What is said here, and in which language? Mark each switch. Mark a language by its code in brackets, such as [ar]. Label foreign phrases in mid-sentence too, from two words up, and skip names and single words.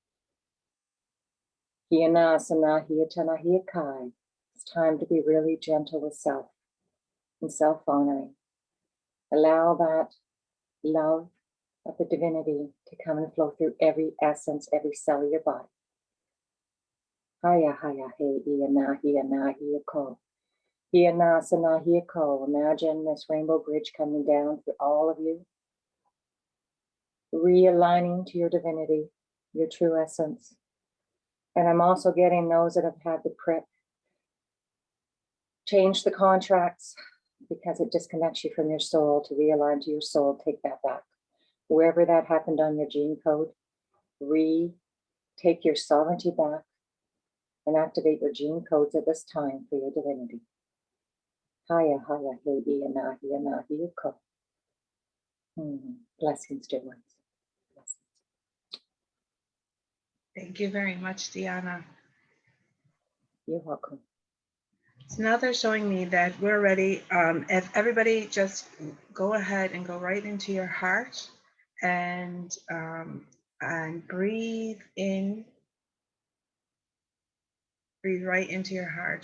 [en] It's time to be really gentle with self and self-honoring. Allow that love of the divinity to come and flow through every essence, every cell of your body. Haya haya he iana hiana hiako. Hiana sana hiako. Imagine this rainbow bridge coming down through all of you, realigning to your divinity, your true essence. And I'm also getting those that have had the prick change the contracts, because it disconnects you from your soul. To realign to your soul, take that back. Wherever that happened on your gene code, take your sovereignty back and activate your gene codes at this time for your divinity. Haya haya he iana hiana hiako. Blessings, dear ones. Blessings. Thank you very much, Deanna. You're welcome. So now they're showing me that we're ready. If everybody just go ahead and go right into your heart and breathe in, breathe right into your heart.